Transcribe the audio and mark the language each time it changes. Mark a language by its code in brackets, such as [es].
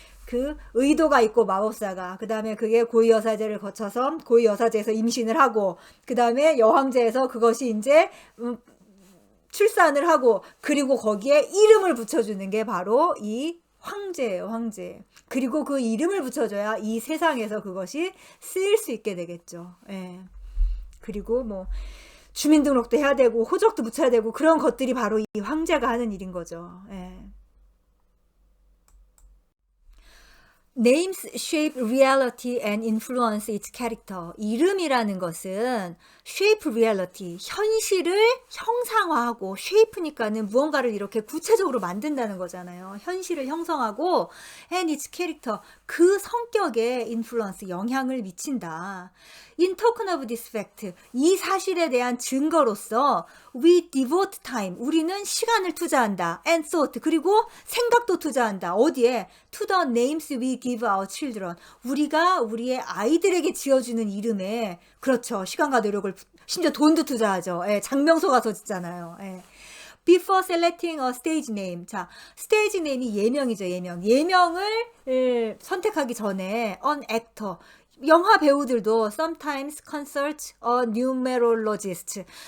[ko] 그 의도가 있고 마법사가, 그 다음에 그게 고위여사제를 거쳐서 고위여사제에서 임신을 하고, 그 다음에 여황제에서 그것이 이제 출산을 하고, 그리고 거기에 이름을 붙여주는 게 바로 이 황제예요, 황제. 그리고 그 이름을 붙여줘야 이 세상에서 그것이 쓰일 수 있게 되겠죠. 예. 그리고 뭐 주민등록도 해야 되고 호적도 붙여야 되고 그런 것들이 바로 이 황제가 하는 일인 거죠. 예. [en] Names shape reality and influence its character. [ko] 이름이라는 것은 [en] shape reality, [ko] 현실을 형상화하고, shape니까는 무언가를 이렇게 구체적으로 만든다는 거잖아요. 현실을 형성하고, [en] and its character, [ko] 그 성격에 influence, 영향을 미친다. [en] In token of this fact, [ko] 이 사실에 대한 증거로서 [en] we devote time, [ko] 우리는 시간을 투자한다. [en] and thought, [ko] 그리고 생각도 투자한다. 어디에? [en] To the names we give our children. [ko] 우리가 우리의 아이들에게 지어주는 이름에, 그렇죠, 시간과 노력을, 심지어 돈도 투자하죠. 예, 장명소 가서 짓잖아요. 예. [en] Before selecting a stage name. [ko] 자, stage name이 예명이죠, 예명. 예명을 선택하기 전에 [en] an actor, [ko] 영화 배우들도 [en] sometimes consult a numerologist.